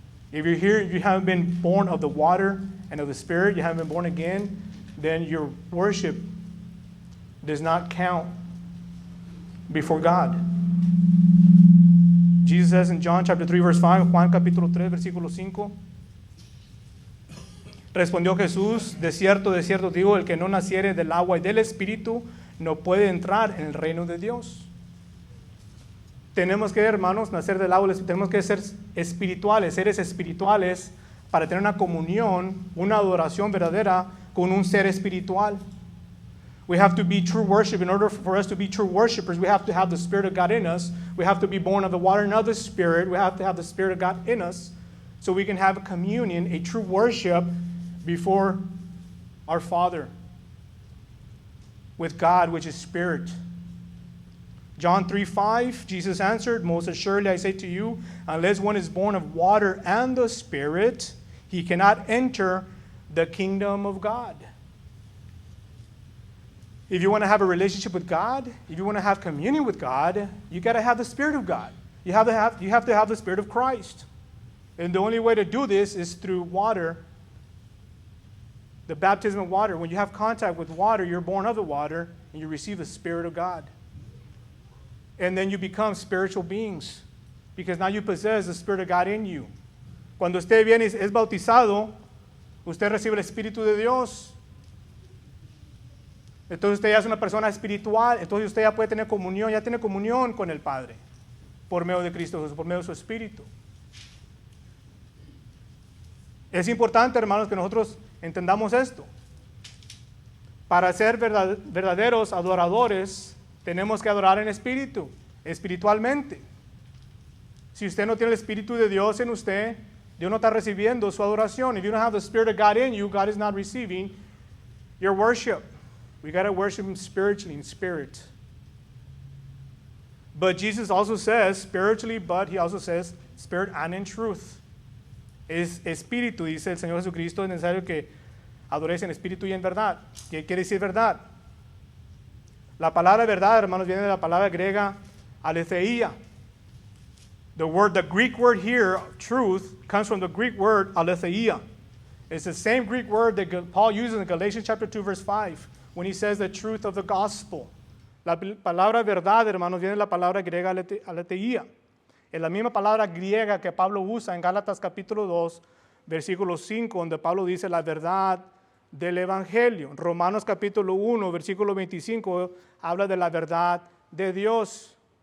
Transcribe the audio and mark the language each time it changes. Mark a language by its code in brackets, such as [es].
[en] If you're here, you haven't been born of the water and of the Spirit, you haven't been born again, then your worship does not count before God. Jesus says in John chapter 3, verse 5, [es] Juan capítulo 3, versículo 5, respondió Jesús, de cierto, digo, el que no naciere del agua y del Espíritu no puede entrar en el reino de Dios. Tenemos que, hermanos, nacer del agua, tenemos que ser espirituales, seres espirituales, para tener una comunión, una adoración verdadera con un ser espiritual. [en] We have to be true worship. In order for us to be true worshipers, we have to have the Spirit of God in us. We have to be born of the water and of the Spirit. We have to have the Spirit of God in us so we can have a communion, a true worship before our Father with God, which is Spirit. John 3:5, Jesus answered, most assuredly I say to you, unless one is born of water and the Spirit, he cannot enter the kingdom of God. If you want to have a relationship with God, if you want to have communion with God, you got to have the Spirit of God. You have to have the Spirit of Christ. And the only way to do this is through water, the baptism of water. When you have contact with water, you're born of the water, and you receive the Spirit of God. And then you become spiritual beings, because now you possess the Spirit of God in you. [es] Cuando usted viene y es bautizado, usted recibe el Espíritu de Dios. Entonces usted ya es una persona espiritual, entonces usted ya puede tener comunión, ya tiene comunión con el Padre por medio de Cristo Jesús, por medio de su Espíritu. Es importante, hermanos, que nosotros entendamos esto. Para ser verdaderos adoradores, tenemos que adorar en espíritu, espiritualmente. Si usted no tiene el Espíritu de Dios en usted, Dios no está recibiendo su adoración. [en] If you don't have the Spirit of God in you, God is not receiving your worship. We got to worship Him spiritually, in spirit. But Jesus also says spiritually, but He also says spirit and in truth. [es] Es espíritu, dice el Señor Jesucristo, es necesario que adoréis en espíritu y en verdad. ¿Qué quiere decir verdad? La palabra verdad, hermanos, viene de la palabra griega aletheia. [en] The Greek word here, truth, comes from the Greek word aletheia. It's the same Greek word that Paul uses in Galatians chapter 2, verse 5, when he says the truth of the gospel. [es] La palabra verdad, hermanos, viene de la palabra griega aletheia. Es la misma palabra griega que Pablo usa en Gálatas capítulo 2, versículo 5, donde Pablo dice la verdad del Evangelio. Romanos capítulo 1, versículo 25, habla de la verdad de Dios.